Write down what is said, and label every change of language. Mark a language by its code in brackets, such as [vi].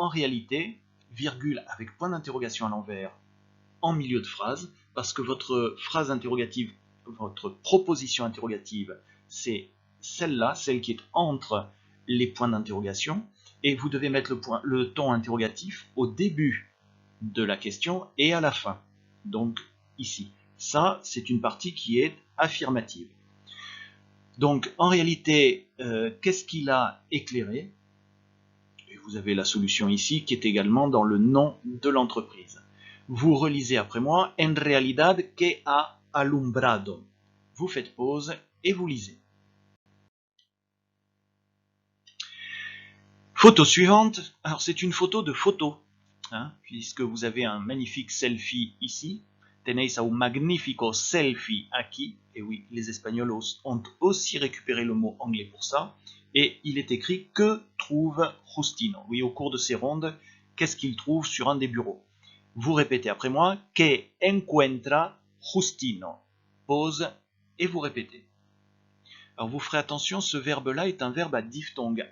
[fr] En réalité, virgule avec point d'interrogation à l'envers en milieu de phrase, parce que votre phrase interrogative, votre proposition interrogative, c'est celle-là, celle qui est entre les points d'interrogation, et vous devez mettre le ton interrogatif au début de la question et à la fin. Donc ici, ça c'est une partie qui est affirmative. Donc en réalité, qu'est-ce qu'il a éclairé? Et vous avez la solution ici qui est également dans le nom de l'entreprise. Vous relisez après moi. [es] En realidad, ¿qué ha alumbrado? [fr] Vous faites pause et vous lisez. Photo suivante. Alors c'est une photo de photo, hein, puisque vous avez un magnifique selfie ici. [es] Tenéis un magnifico selfie aquí. [fr] Et oui, les Espagnols ont aussi récupéré le mot anglais pour ça. Et il est écrit que trouve Justino. Oui, au cours de ces rondes, qu'est-ce qu'il trouve sur un des bureaux? Vous répétez après moi. [es] Que encuentra Justino? [fr] Pause et vous répétez. Alors vous ferez attention, ce verbe-là est un verbe à diphtongue.